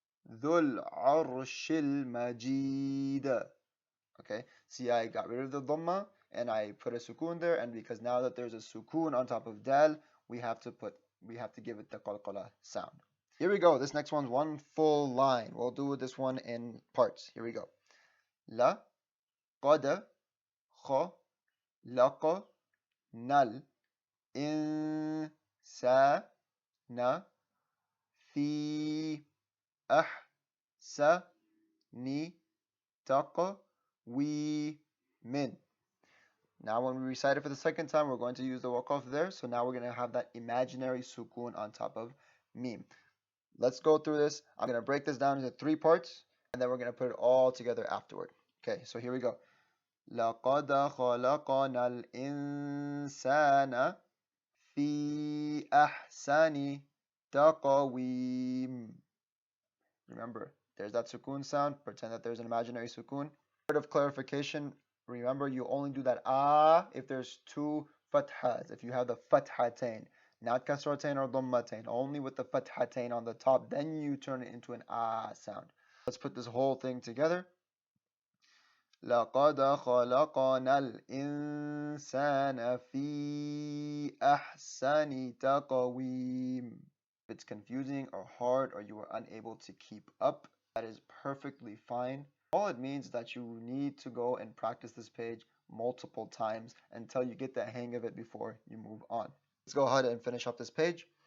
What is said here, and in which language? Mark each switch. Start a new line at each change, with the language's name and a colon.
Arabic: ذُو الْعَرْشِ الْمَجِيدُ.
English: Okay, see, I got rid of the dhamma and I put a sukoon there, and because now that there's a sukoon on top of dal, we have to give it the qalqala sound. Here we go. This next one's one full line. We'll do this one in parts. Here we go.
Arabic: La qad خلقنا الإنسان في أحسن تقويم.
English: Now when we recite it for the second time, we're going to use the waqf there. So now we're going to have that imaginary sukoon on top of mim. Let's go through this. I'm going to break this down into 3 parts, and then we're going to put it all together afterward. Okay, so here we go.
Arabic: لقد خلقنا الإنسان في أحسن تقويم.
English: Remember, there's that sukoon sound. Pretend that there's an imaginary sukoon. Word of clarification, remember you only do that if there's 2 fathas. If you have the fathatain, not kasratain or dhammatain, only with the fathatain on the top, then you turn it into an sound. Let's put this whole thing together.
Arabic: لقد خلقنا الإنسان في أحسن تقويم.
English: If it's confusing or hard or you are unable to keep up, that is perfectly fine. All it means is that you need to go and practice this page multiple times until you get the hang of it before you move on. Let's go ahead and finish up this page.